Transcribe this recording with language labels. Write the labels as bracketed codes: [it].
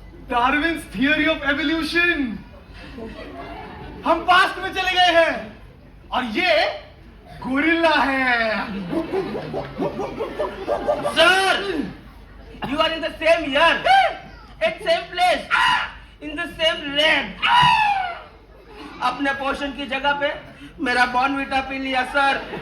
[hi] Darwin's theory of evolution. हम past में चले गए हैं और ये गोरिल्ला है। [en] Sir, you are in the same year, at same place, in the same land. [hi] अपने पोषण की जगह पे मेरा बॉर्नविटा पी लिया सर।